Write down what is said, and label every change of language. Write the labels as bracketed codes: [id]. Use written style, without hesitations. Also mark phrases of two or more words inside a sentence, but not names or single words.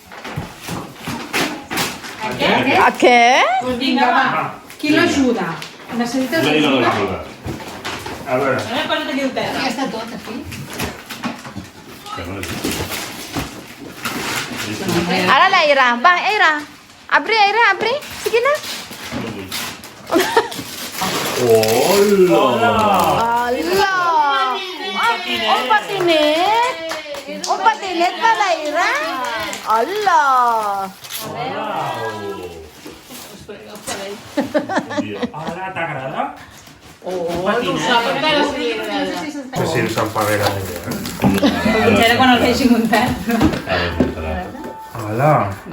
[es] ¿a qué? [ca] Doncs vinga, va. Qui l'ajuda? Necessites ajuda? A veure. A veure, posa't aquí al terra. Ja està tot, aquí. Ara la Ira. Va, Ira. [tl] Abri, Ira, abri. Sige na. [ca] Hola! Ala! Un patinet. Un patinet para Ira. Ala! Hola, t'agrada? No sap encara si li agrada. No sé si ens en fa bé la idea. Potser era quan el vegi muntat. Hola!